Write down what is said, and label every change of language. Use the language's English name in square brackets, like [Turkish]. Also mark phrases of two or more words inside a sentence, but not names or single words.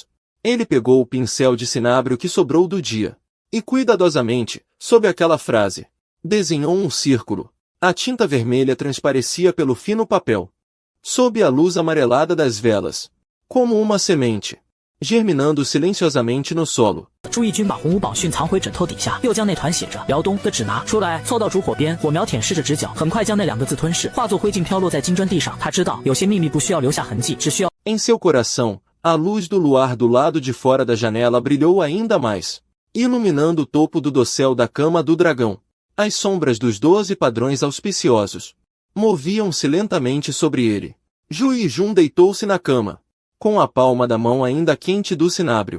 [Portuguese] Ele pegou o pincel de cinábrio que sobrou do dia e cuidadosamente, sob aquela frase, desenhou um círculo. A tinta vermelha transparecia pelo fino papel. Sob a luz amarelada das velas, como uma semente, germinando silenciosamente no solo. [Chinese] 朱义军把洪武宝训藏回枕头底下，又将那团写着辽东的纸拿出来，凑到烛火边，火苗舔舐着指角，很快将那2个字吞噬，化作灰烬飘落在金砖地上。他知道有些秘密不需要留下痕迹，只需要。 [Portuguese] Em seu coração, a luz do luar do lado de fora da janela brilhou ainda mais, iluminando o topo do dossel da cama do dragão. As sombras dos 12 padrões auspiciosos moviam-se lentamente sobre ele. Ju Yijun deitou-se na cama, com a palma da mão ainda quente do cinábrio.